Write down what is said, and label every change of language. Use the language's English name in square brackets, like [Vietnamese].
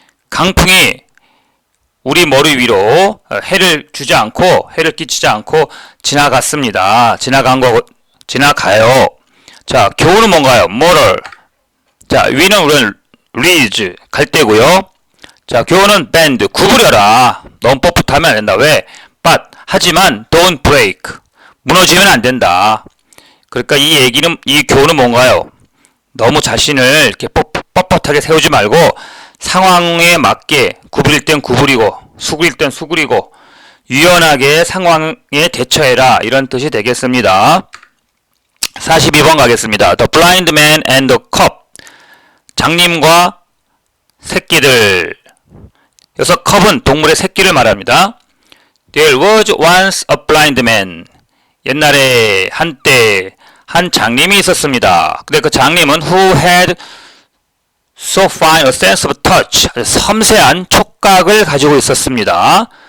[Korean] 강풍이 우리 머리 위로 해를 끼치지 않고 지나갔습니다. 지나가요. 자, 교훈은 뭔가요? moral. 자, 위는 우리는 ridge, 갈대고요. 자, 교훈은 bend, 구부려라. 너무 뻣뻣하면 안 된다. 왜? [English] but, [Korean] 하지만 [English] don't break. [Korean] 무너지면 안 된다. 그러니까 이 교훈은 뭔가요? 너무 자신을 이렇게 뻣뻣하게 세우지 말고 상황에 맞게 구부릴 땐 구부리고 수그릴 땐 수그리고 유연하게 상황에 대처해라 이런 뜻이 되겠습니다. 42번 가겠습니다. [English] The blind man and the cub. [Korean] 장님과 새끼들. 여기서 cub은 동물의 새끼를 말합니다. [English] There was once a blind man. [Korean] 옛날에 한때 한 장님이 있었습니다. 근데 그 장님은 [English] who had so fine a sense of touch. [Korean] 섬세한 촉각을 가지고 있었습니다.